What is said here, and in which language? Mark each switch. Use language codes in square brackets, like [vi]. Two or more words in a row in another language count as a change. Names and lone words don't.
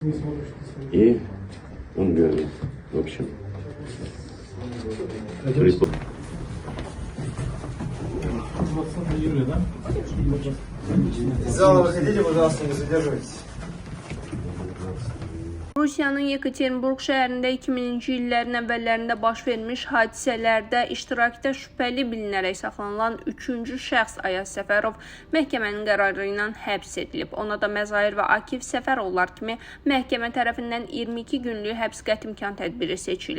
[ru] И он говорит, в общем, Из зала выходите, пожалуйста, не задерживайтесь. [az] Rusiyanın Yekaterinburg şəhərində 2000-ci illərin əvvəllərində baş vermiş hadisələrdə iştirakda şübhəli bilinərək saxlanılan 3-cü şəxs Ayaz Səfərov məhkəmənin qərarı ilə həbs edilib. Ona da Məzahir və Akif Səfərovlar kimi məhkəmə tərəfindən 22 günlük həbs qəti imkan tədbiri seçilib.